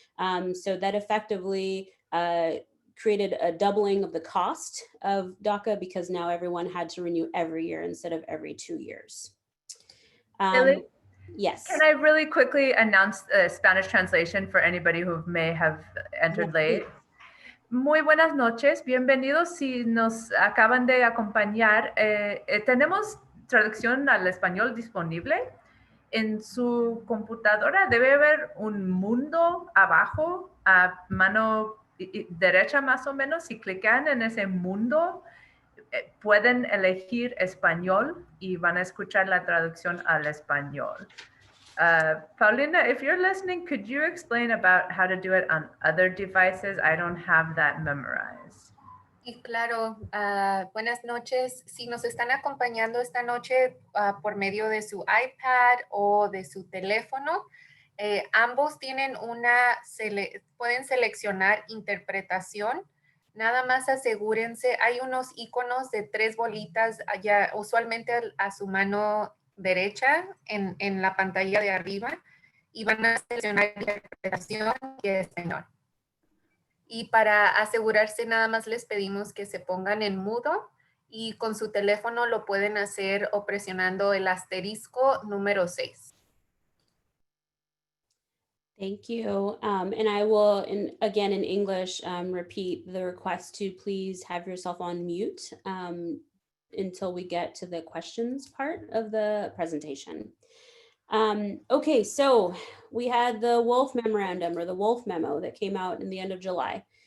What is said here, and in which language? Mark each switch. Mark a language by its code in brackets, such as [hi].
[en] So that effectively created a doubling of the cost of DACA because now everyone had to renew every year instead of every 2 years. Lily, yes. Can I really quickly announce the Spanish translation for anybody who may have entered late? [es] Muy buenas noches, bienvenidos si nos acaban de acompañar. Tenemos traducción al español disponible. En su computadora debe haber un mundo abajo, a mano derecha más o menos. Si clican en ese mundo, pueden elegir español y van a escuchar la traducción al español. [en] Paulina, if you're listening, could you explain about how to do it on other devices? I don't have that memorized. [es] Y claro, buenas noches. Si nos están acompañando esta noche por medio de su iPad o de su teléfono, ambos tienen pueden seleccionar interpretación. Nada más asegúrense, hay unos iconos de 3 bolitas allá, usualmente a su mano derecha en la pantalla de arriba, y van a seleccionar interpretación y español. Y para asegurarse, nada más les pedimos que se pongan en mudo, y con su teléfono lo pueden hacer o presionando el asterisco número 6. [en] Thank you. And I will, again in English, repeat the request to please have yourself on mute until we get to the questions part of the presentation. Okay, so we had the Wolf Memorandum or the Wolf Memo that came out in the end of July.